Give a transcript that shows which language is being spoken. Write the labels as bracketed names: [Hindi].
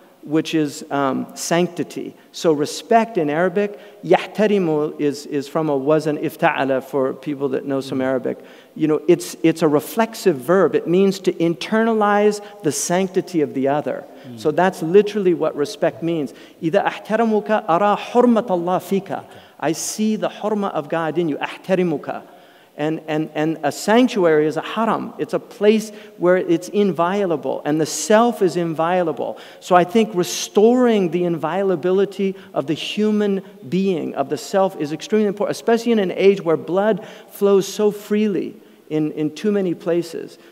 [English] which is sanctity. So respect in Arabic, يحترم is from a wazn ifta'ala for people that know some Arabic. You know, it's a reflexive verb. It means to internalize the sanctity of the other. So that's literally what respect means. [Arabic] إذا أحترمك أرى حرمة الله فيك. [English] I see the hurma of God in you. [Arabic] أحترمك. [English] And a sanctuary is a haram. It's a place where it's inviolable, and the self is inviolable. So I think restoring the inviolability of the human being, of the self, is extremely important, especially in an age where blood flows so freely in too many places.